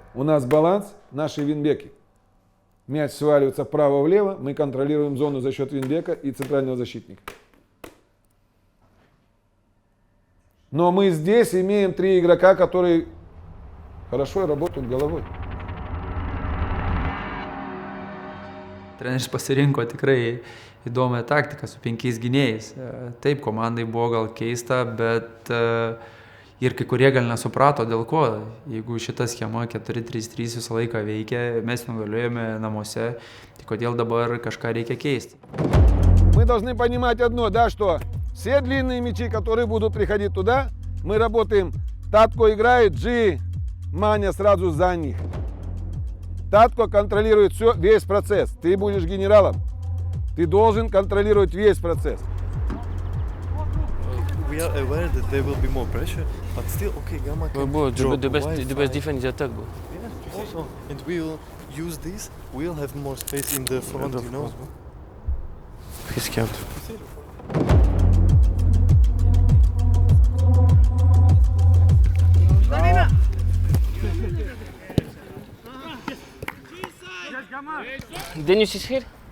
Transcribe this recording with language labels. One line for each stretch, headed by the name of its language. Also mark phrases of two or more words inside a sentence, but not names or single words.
Russian: У нас баланс, наши вингбеки. Мяч сваливается вправо-влево, мы контролируем зону за счет вингбека и центрального защитника. Но мы здесь имеем 3 игрока, которые хорошо работают головой.
Lithuanian: Treneris pasirinko tikrai įdomią taktiką su 5 gynėjais. Taip, komandai buvo gal keista, bet ir kai kurie gal nesuprato dėl ko. Jeigu šita schema 4-3-3 visą laiką veikia, mes nugalėjome namuose, tai kodėl dabar kažką reikia keisti.
Russian: Мы должны понимать одно, да, что все длинные мячи, которые будут приходить туда, мы работаем. Татко играет, Джи, Маня сразу за них. Татко контролирует все, весь процесс. Ты будешь генералом. Ты должен контролировать весь процесс.
English: We are aware that there will be more pressure, but still, okay, Gamma can drop the best wide. defense is attack, bro. Also, and we'll use this. We'll have more space in the front, you know. He's scared. Dennis is here.